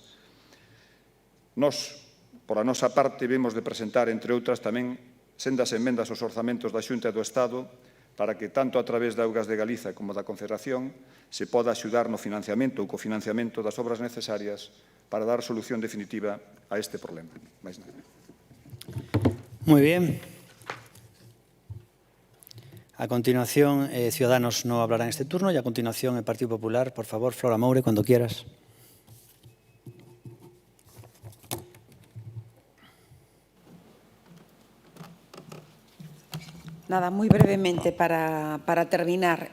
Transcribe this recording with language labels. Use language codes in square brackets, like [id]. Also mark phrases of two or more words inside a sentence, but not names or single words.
[gl] Nós, por a nosa parte, vemos de presentar, entre outras, tamén sendas emendas aos orzamentos da Xunta e do Estado para que, tanto a través de Augas de Galiza como da Confederación, se poda axudar no financiamento ou cofinanciamento das obras necesarias para dar solución definitiva a este problema. Mais nada. [es] Muy bien. A continuación, Ciudadanos no hablará en este turno y a continuación el Partido Popular. Por favor, Flora Moure, cuando quieras. Nada, muy brevemente para terminar.